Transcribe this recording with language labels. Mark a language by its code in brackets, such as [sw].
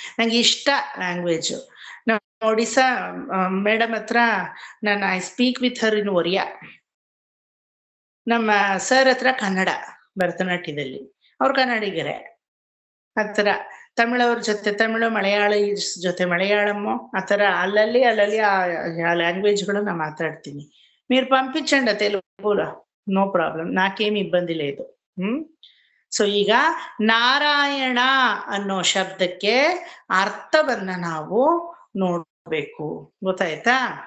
[kn] ನಂಗೆ ಇಷ್ಟ language. Odisha madam ಹತ್ರ ನಾನು [en] I speak with her in Oriya. [kn] ನಮ್ಮ ಸರ್ ಹತ್ರ ಕನ್ನಡ, ಭರತನಾಟ್ಯದಲ್ಲಿ ಅವ್ರು ಕನ್ನಡಿಗರೇ. ಆ ಥರ ತಮಿಳವ್ರ ಜೊತೆ ತಮಿಳು, ಮಲಯಾಳ ಜೊತೆ ಮಲಯಾಳಮ್ಮು, ಆ ಥರ ಅಲ್ಲಲ್ಲಿ ಆ ಲ್ಯಾಂಗ್ವೇಜ್ಗಳು ನಾನು ಮಾತಾಡ್ತೀನಿ. [te] మీరు పంపించండి తెలుగులో, [en] no problem, [te] నాకేమి ఇబ్బంది లేదు. [kn] ಸೊ ಈಗ ನಾರಾಯಣ ಅನ್ನೋ ಶಬ್ದಕ್ಕೆ ಅರ್ಥವನ್ನ ನಾವು ನೋಡ್ಬೇಕು, ಗೊತ್ತಾಯ್ತಾ?